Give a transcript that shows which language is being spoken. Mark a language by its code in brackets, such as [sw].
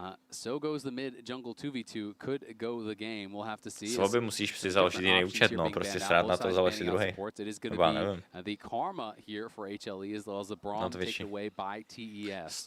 [en] So goes the mid jungle 2v2, could go the game. We'll have to see. [cs] Svoby musíš si založit jiný účet, no, prostě srát na to založit si druhý. Nebo já nevím. [en] The karma here for HLE as well as the Braum taken away by TES.